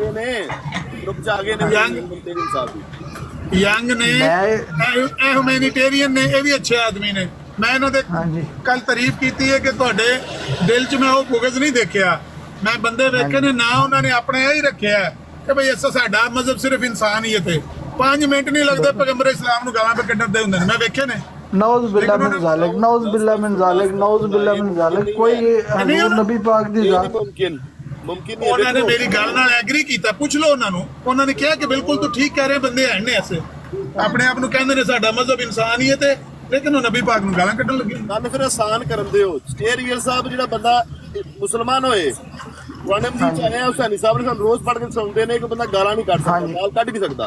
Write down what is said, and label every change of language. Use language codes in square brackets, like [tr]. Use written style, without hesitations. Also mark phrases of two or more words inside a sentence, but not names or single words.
[pa] ਯੰਗ ਨੇ, ਇਹ ਹਿਊਮੈਨਿਟੇਰੀਅਨ ਨੇ, ਇਹ ਵੀ ਅੱਛੇ ਆਦਮੀ ਨੇ। ਮੈਂ ਇਹਨਾਂ ਦੇ ਕੱਲ ਤਾਰੀਫ ਕੀਤੀ ਹੈ ਕਿ ਤੁਹਾਡੇ ਦਿਲ 'ਚ ਮੈਂ ਉਹ ਬੁਗਜ਼ ਨਹੀਂ ਦੇਖਿਆ। ਮੈਂ ਬੰਦੇ ਵੇਖੇ ਨੇ ਨਾ, ਉਹਨਾਂ ਨੇ ਆਪਣੇ ਇਹ ਹੀ ਰੱਖਿਆ ਕਿ ਭਈ ਅਸਾਂ ਸਾਡਾ ਮਜ਼ਹਬ ਸਿਰਫ ਇਨਸਾਨੀਅਤ ਹੈ। 5 ਮਿੰਟ ਨਹੀਂ ਲੱਗਦੇ ਪੈਗੰਬਰ ਇਸਲਾਮ ਨੂੰ ਗਾਲਾਂ ਕੱਢਣ ਦੇ ਹੁੰਦੇ ਨੇ, ਮੈਂ ਵੇਖੇ ਨੇ। [ar] نعوذ بالله من ذلك، نعوذ بالله من ذلك، نعوذ بالله من ذلك. [pa] ਕੋਈ ਹਜ਼ੂਰ ਨਬੀ ਪਾਕ ਦੀ ਜ਼ਾਤ ਮੁਮਕਿਨ ਨਹੀਂ। ਉਹਨਾਂ ਨੇ ਮੇਰੀ ਗੱਲ ਨਾਲ ਐਗਰੀ ਕੀਤਾ। ਪੁੱਛ ਲਓ ਉਹਨਾਂ ਨੂੰ, ਉਹਨਾਂ ਨੇ ਕਿਹਾ ਕਿ ਬਿਲਕੁਲ ਤੂੰ ਠੀਕ ਕਹਿ ਰਹੇ। ਬੰਦੇ ਹੈ ਨੇ ਐਸੇ ਆਪਣੇ ਆਪ ਨੂੰ ਕਹਿੰਦੇ ਨੇ ਸਾਡਾ ਮਜ਼ਹਬ ਇਨਸਾਨੀਅਤ ਹੈ, ਲੇਕਿਨ ਉਹ ਨਬੀ ਪਾਕ ਨੂੰ ਗਾਲਾਂ ਕੱਢਣ ਲੱਗੇ। ਗੱਲ ਫਿਰ ਆਸਾਨ ਕਰਨ ਦਿਓ। ਸਟੇਰੀਅਲ ਸਾਹਿਬ ਜਿਹੜਾ ਬੰਦਾ ਮੁਸਲਮਾਨ ਹੋਏ, ਕੁਰਾਨ ਮਜੀਦ ਚਾਹਿਆ ਹੁਸੈਨੀ ਸਾਹਿਬ ਨੇ ਸਾਨੂੰ ਰੋਜ਼ ਪੜ੍ਹ ਕੇ ਸੁਣਾਉਂਦੇ ਨੇ ਕਿ ਬੰਦਾ ਗਾਲਾਂ ਨਹੀਂ ਕੱਢ ਸਕਦਾ, ਗਾਲ ਕੱਢ ਵੀ ਸਕਦਾ।